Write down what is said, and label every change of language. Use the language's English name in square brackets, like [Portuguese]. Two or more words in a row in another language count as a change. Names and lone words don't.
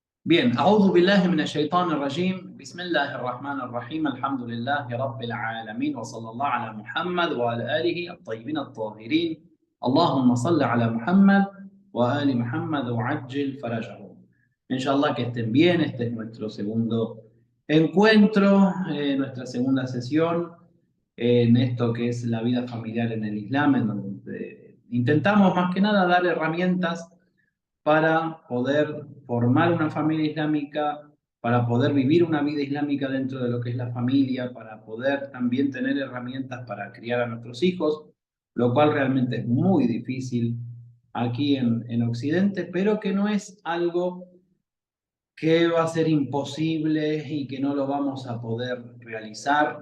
[Spanish] Bien, [Arabic] أعوذ بالله من الشيطان الرجيم بسم الله الرحمن الرحيم الحمد لله رب العالمين وصلى الله على محمد وعلى آله الطيبين الطاهرين اللهم صل على Muhammad وآل Muhammad وعجل فرجهم. [Spanish] Inshallah que estén bien, este es nuestro segundo encuentro, nuestra segunda sesión en esto que es la vida familiar en el Islam, en donde intentamos más que nada dar herramientas para poder formar una familia islámica, para poder vivir una vida islámica dentro de lo que es la familia, para poder también tener herramientas para criar a nuestros hijos, lo cual realmente es muy difícil aquí en Occidente, pero que no es algo que va a ser imposible y que no lo vamos a poder realizar.